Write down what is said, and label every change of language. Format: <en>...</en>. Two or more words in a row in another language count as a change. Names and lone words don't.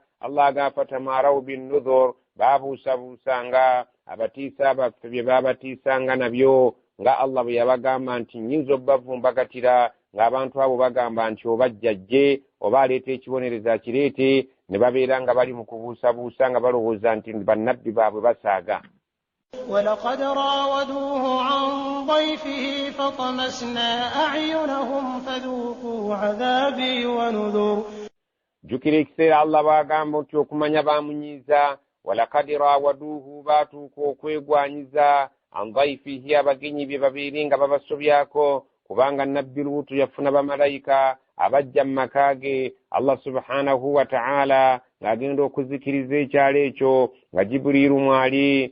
<lg>Allah agamba</lg> <ar>فتماروا بالنذر</ar> <lg>baabuusabuusanga abatiisa baffe bye baabatiisanga nabyo nga Allah bwe yabagamba nti nnyinza obbavumbagatira ng'abantu abo bagamba nti oba jjajje oba aleeta ekibonerezo akireete ne babeera nga bali mu kubuusabuusa nga balowooza nti bannabbi baabwe basaaga.</lg> <ar>ولقد راودوه عن ضيفه فطمسنا أعينهم فذوقوا عذابي ونذر.</ar> <lg>jjukira ekiseera Allah bw'agamba nti okumanya baamunyiiza</lg> <ar>ولقد راودوه</ar> <lg>baatuuka okwegwanyiza</lg> <ar>عن ضيفه</ar> <lg>abagenyi bye babeere nga babasobyako kubanga nabbi Luutu yafuna bamalayika abajja mu maka ge.</lg> <ar>الله سبحانه وتعالى</ar> <lg>ng'agenda okuzikiriza ekyalo ekyo nga Jibuliiru mwali.</lg>